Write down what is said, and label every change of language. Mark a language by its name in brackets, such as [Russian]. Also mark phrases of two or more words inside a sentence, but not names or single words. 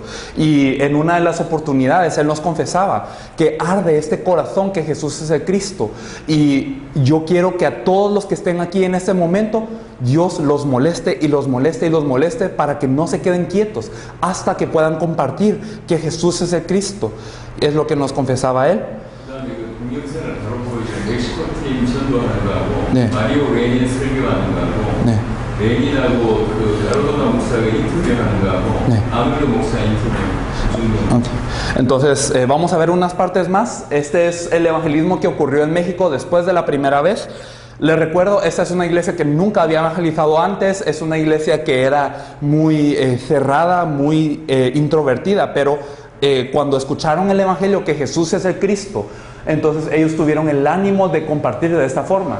[Spanish] Y en una de las oportunidades él nos confesaba que arde este corazón que Jesús es el Cristo, y yo quiero que a todos los que estén aquí en este momento Dios los moleste y los moleste y los moleste para que no se queden quietos hasta que puedan compartir que Jesús es el Cristo. Es lo que nos confesaba él. [Korean] 멕시코팀 선도하는 거하고 네. 마리오 레닌 설교하는 거하고 네. 레닌하고 그 가로도나 목사가 인터뷰하는 거하고 네. 아무르 목사 인터뷰. Okay. [Spanish] Entonces vamos a ver unas partes más. Este es el evangelismo que ocurrió en México después de la primera vez. Les recuerdo, esta es una iglesia que nunca había evangelizado antes, es una iglesia que era muy cerrada, muy introvertida, pero cuando escucharon el evangelio que Jesús es el Cristo, entonces ellos tuvieron el ánimo de compartir de esta forma.